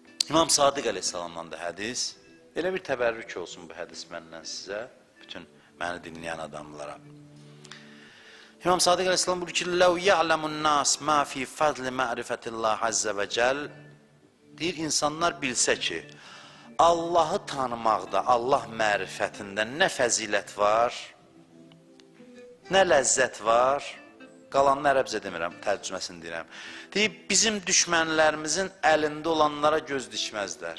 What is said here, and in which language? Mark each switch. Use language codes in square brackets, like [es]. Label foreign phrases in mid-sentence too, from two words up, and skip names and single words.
[az] İmam Sadiq əleyhissalamdan da hədis. Elə bir təbərrük olsun bu hədis məndən sizə, bütün məni dinləyən adamlara. İmam Sadiq əleyhissalam buyurur ki, [ar] "لو يعلمون الناس ما في فضل معرفة الله عز وجل." [az] Deyir, insanlar bilsə ki, Allahı tanımaqda, Allah mərifətində nə fəzilət var, nə ləzzət var, qalanını ərəbcə demirəm, tərcüməsini deyirəm. Deyib, bizim düşmənlərimizin əlində olanlara göz dikməzlər.